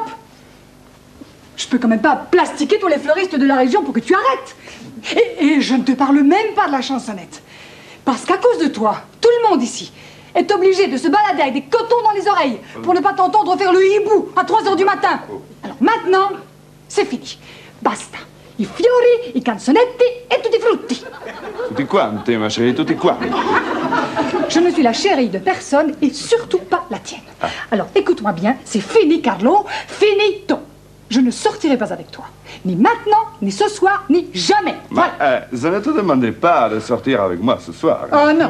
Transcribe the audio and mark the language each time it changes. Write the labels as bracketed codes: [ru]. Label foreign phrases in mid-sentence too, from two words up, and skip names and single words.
[fr] Je peux quand même pas plastiquer tous les fleuristes de la région pour que tu arrêtes. Et je ne te parle même pas de la chansonnette. Parce qu'à cause de toi, tout le monde ici est obligé de se balader avec des cotons dans les oreilles pour ne pas t'entendre faire le hibou à 3 h du matin. Alors maintenant, c'est fini. [it] Basta. I fiori, i canzonetti e tutti i frutti. Tutti quanti, [fr] ma chérie, [it] tutti quanti. [fr] Je ne suis la chérie de personne et surtout pas la tienne. Alors écoute-moi bien, c'est fini Carlo, finito. Je ne sortirai pas avec toi. Ni maintenant, ni ce soir, ni jamais. Mais Voilà. je ne te demandais pas de sortir avec moi ce soir. Oh non.